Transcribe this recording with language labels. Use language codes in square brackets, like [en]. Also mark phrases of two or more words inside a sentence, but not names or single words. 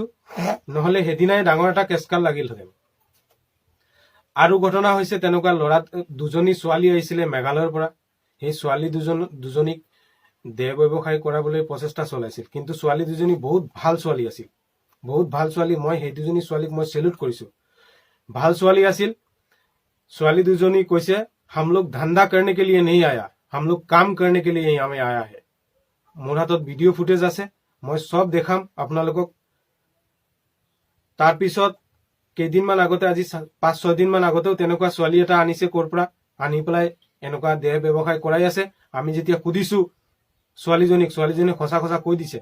[as] নহলে সেইদিনাই ডাঙৰ এটা কেচকাল লাগিলহেঁতেন। আৰু ঘটনা হৈছে তেনেকুৱা, দুজনী ছোৱালী আহিছিলে মেঘালয়ৰ পৰা। সেই ছোৱালী দুজনীক দেহ ব্যৱসায় কৰাবলৈ প্ৰচেষ্টা চলাইছিল। কিন্তু ছোৱালী দুজনী বহুত ভাল ছোৱালী আছিল, বহুত ভাল ছোৱালী। মই সেই দুজনী ছোৱালীক মই চেলুট কৰিছো, ভাল ছোৱালী আছিল। ছোৱালী দুজনী কৈছে, [hi] हम लोग धंधा करने के लिए नहीं आया, हम लोग काम करने के लिए हमें आया है। [as] মোৰ হাতত [en] video footage [as] আছে, মই চব দেখাম আপোনালোকক। তাৰপিছত কেইদিনমান আগতে, আজি 5-6 দিন মান আগতেও তেনেকুৱা ছোৱালী এটা আনিছে ক'ৰ পৰা, আনি পেলাই এনেকুৱা দেহ ব্যৱসায় কৰাই আছে। আমি যেতিয়া সুধিছো ছোৱালীজনীক সঁচা কৈ দিছে।